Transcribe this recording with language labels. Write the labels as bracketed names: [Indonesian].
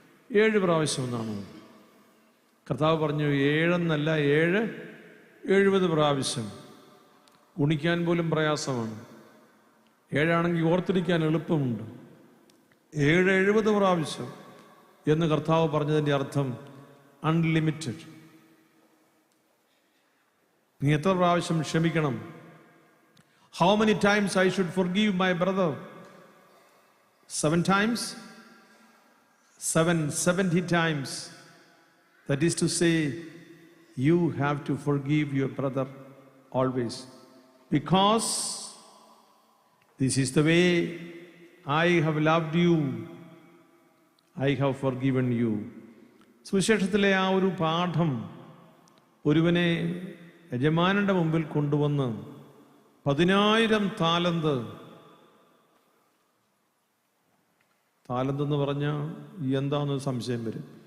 [Malayalam] 7 പ്രാവശ്യം എന്നാണോ? കർത്താവ് പറഞ്ഞു 7 എന്നല്ല, 70 പ്രാവശ്യം. ഗുണിക്കാൻ പോലും പ്രയാസമാണ്. 7 ആണെങ്കിൽ ഓർത്തിരിക്കാൻ എളുപ്പമുണ്ട്. 70 പ്രാവശ്യം എന്ന് കർത്താവ് പറഞ്ഞതിൻ്റെ അർത്ഥം അൺലിമിറ്റഡ്. നീ എത്ര പ്രാവശ്യം ക്ഷമിക്കണം? [English] How many times I should forgive my brother? 7 times? 70 times. That is to say, you have to forgive your brother always. Because this is the way I have loved you. I have forgiven you. [Malayalam] സുവിശേഷത്തിലെ ആ ഒരു പാഠം ഒരുവനെ യജമാനന്റെ മുമ്പിൽ കൊണ്ടുവന്ന് 10,000 താലന്ത് എന്ന് പറഞ്ഞാൽ എന്താണെന്ന് സംശയം വരും.